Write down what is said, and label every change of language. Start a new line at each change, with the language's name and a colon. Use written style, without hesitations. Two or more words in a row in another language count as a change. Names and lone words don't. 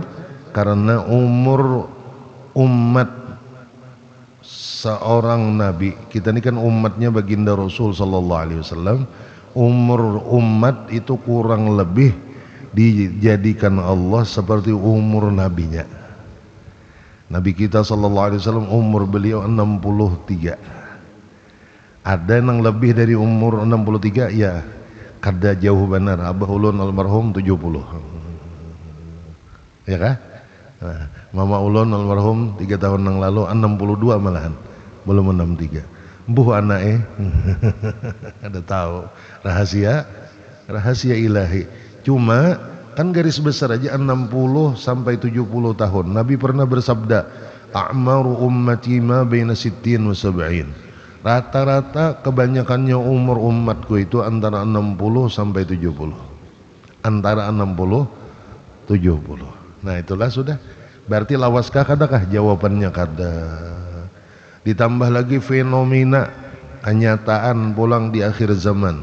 Banjar: Karena umur umat seorang nabi, kita ini kan umatnya baginda Rasul
Arabic: صلى الله عليه وسلم,
Banjar: umur umat itu kurang lebih dijadikan Allah seperti umur nabinya. Nabi kita
Arabic: صلى الله عليه وسلم
Banjar: umur beliau 63. Ada yang lebih dari umur 63, ya kada jauh benar. Abah ulun almarhum 70. Ya kah? Nah, mama ulun almarhum 3 tahun yang lalu 62 malahan, belum 63.
Javanese: Mbuh anake.
Banjar: Ada tahu rahasia ilahi. Cuma kan garis besar aja 60 sampai 70 tahun. Nabi pernah bersabda,
Arabic: أعمار أمتي ما بين 60 و 70.
Banjar: Rata-rata kebanyakannya umur umatku itu antara 60 sampai 70. Antara 60 70. Nah itulah sudah. Berarti lawaskah kadakah? Jawabannya kada. Ditambah lagi fenomena kenyataan pulang di akhir zaman.